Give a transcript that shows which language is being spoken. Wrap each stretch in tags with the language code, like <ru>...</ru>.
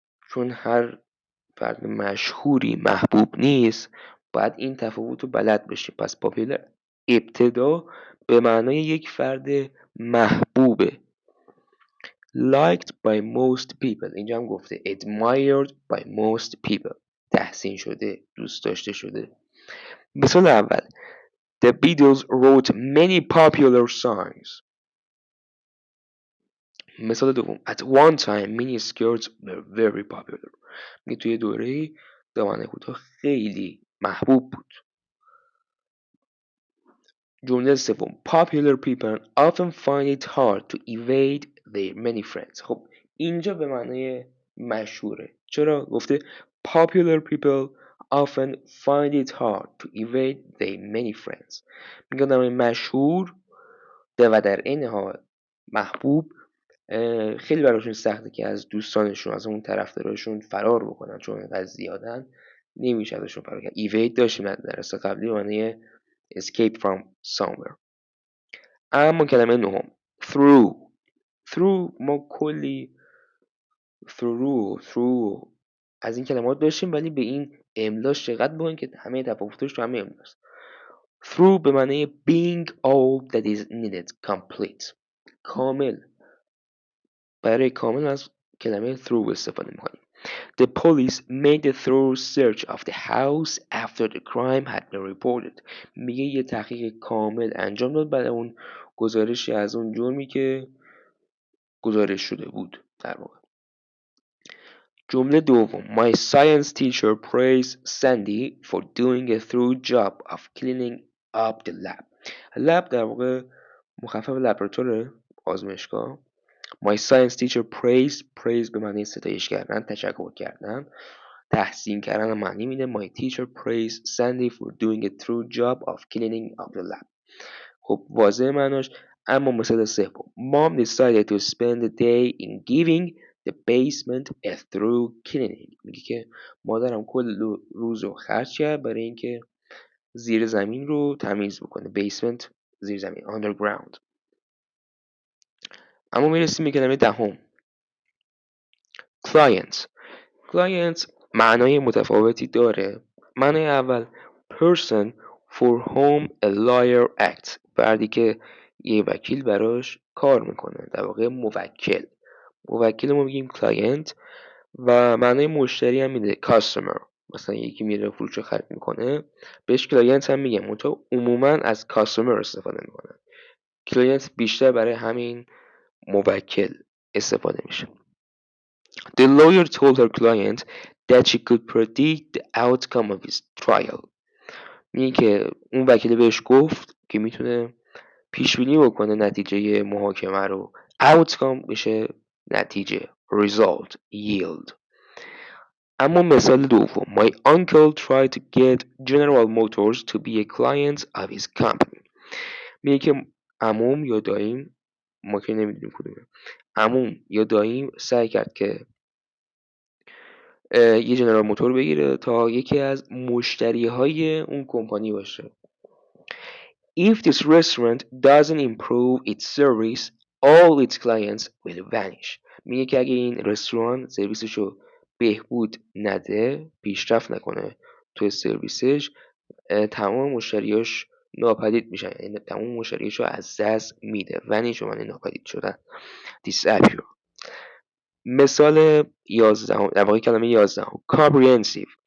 <fa>چون هر فرد مشهوری محبوب نیست، باید این تفاوت رو بلد بشیم. پس پاپولر ابتدا به معنای یک فرد محبوبه.</fa> <en>liked by most people،</en> <fa>اینجا هم گفته</fa> <en>admired by most people،</en> <fa>تحسین شده، دوست داشته شده. مثال اول</fa> <en>The Beatles wrote many popular songs.</en> <fa>مثال دوم</fa> <en>At one time mini skirts were very popular.</en> <fa>توی دوره دامنه کوتاه خیلی محبوب بود. جمله سوم</fa> <en>Popular people often find it hard to evade their many friends.</en> <fa>خب اینجا به معنای مشهوره. چرا؟ گفته</fa> <en>Popular people often find it hard to evade their many friends.</en> <fa>میگه در مشهور و در این حال محبوب خیلی براشون سخته که از دوستانشون، از اون طرفداراشون فرار بکنن، چون اینقدر زیادن نمیشه ازشون فرار کرد. evade داشتیم در درس قبلی معنی</fa> <en>escape from somewhere.</en> <fa>اما کلمه نهم through ما کلی through از این کلمات داشتیم، ولی به این املاش دقت بکنید که همه تفاوتش تو همه املاست.</fa> <en>through</en> <fa>به معنی</fa> <en>being all that is needed complete، کامل.</en> <fa>برای کامل از کلمه through استفاده میکنیم.</fa> <en>The police made a thorough search of the house after the crime had been reported.</en> <fa>میگه یه تحقیق کامل انجام داد بعد اون گزارشی از اون جرمی که گزارش شده بود در واقع. جمله دوم</fa> <en>My science teacher praised Sandy for doing a thorough job of cleaning up the lab.</en> <fa>lab در واقع مخفف لابراتوار، آزمایشگاه.</fa> <en>My science teacher praised</en> <fa>به معنی ستایش کردن، تشکر کردن، تحسین کردن معنی میده.</fa> <en>My teacher praised Sandy for doing a thorough job of cleaning up the lab.</en> <fa>خب واضح معناش. اما مثال سوم</fa> <en>Mom decided to spend the day in giving the basement a thorough cleaning.</en> <fa>میگه که مادرم کل روز رو خرج کرد برای اینکه زیر زمین رو تمیز بکنه. basement زیر زمین، underground. اما میرسیم به کلمه دهم client معنای متفاوتی داره. معنای اول</fa> <en>person for whom a lawyer acts،</en> <fa>فردی که یه وکیل براش کار میکنه، در واقع موکل ما میگیم client. و معنای مشتری هم میده customer، مثلا یکی میره فروش خرید میکنه بهش کلاینت هم میگم، منتها عموما از customer استفاده میکنن. کلاینت بیشتر برای همین موکل استفاده میشه.</fa> <en>The lawyer told her client that she could predict the outcome of his trial.</en> <fa>میگه که اون وکیل بهش گفت که میتونه پیش بینی بکنه نتیجه محاکمه رو. outcome میشه نتیجه، result، yield. اما مثال دوم</fa> <en>My uncle tried to get General Motors to be a client of his company.</en> <fa>میگه که عموم یا داییم، ما که نمیدونیم کدومه، عموم یا داییم سعی کرد که یه جنرال موتور بگیره تا یکی از مشتری های اون کمپانی باشه.</fa> <en>If this restaurant doesn't improve its service, all its clients will vanish.</en> <fa>میگه که اگه این رستوران سرویسشو بهبود نده، پیشرفت نکنه توی سرویسش، تمام مشتریاش ناپدید میشن، یعنی تمام مشتریاشو از دست میده. vanish معنی ناپدید شدن، disappear. مثال 11، در واقع کلمه 11 comprehensive.</fa>